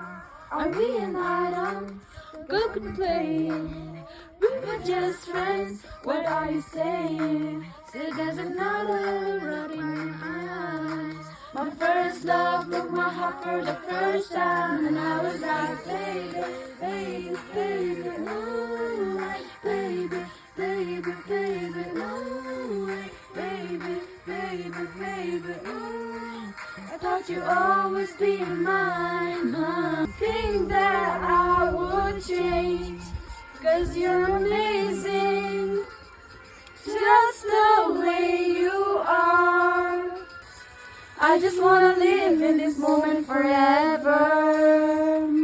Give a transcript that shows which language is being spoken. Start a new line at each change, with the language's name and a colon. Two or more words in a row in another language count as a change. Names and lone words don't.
English: Are we an item? Good could play. We were just friends. What are you saying? Still there's another rod in your eyes. My first love broke my heart for the first time, and I was like, baby, baby, baby, no, baby, baby, baby, no, baby, baby, baby, no. I thought you'd always be mine. Think that I would change, 'cause you're amazing, just the way you are. I just wanna live in this moment forever.